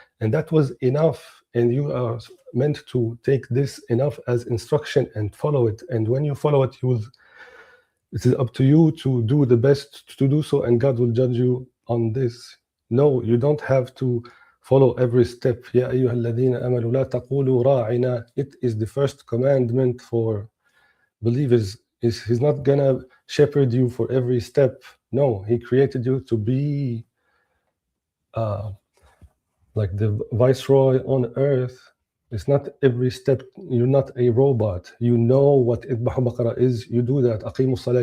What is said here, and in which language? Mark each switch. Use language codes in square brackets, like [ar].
[en] And that was enough. And you are meant to take this enough as instruction and follow it. And when you follow it, it is up to you to do the best to do so, and God will judge you on this. No, you don't have to follow every step. [ar] Ya أيها الذين آمنوا لا تقولوا راعنا. [en] It is the first commandment for believers. He's not gonna shepherd you for every step. No, he created you to be like the viceroy on earth. It's not every step. You're not a robot. You know what [ar] idbahu baqara [en] is. You do that. [ar] Aqimu salah.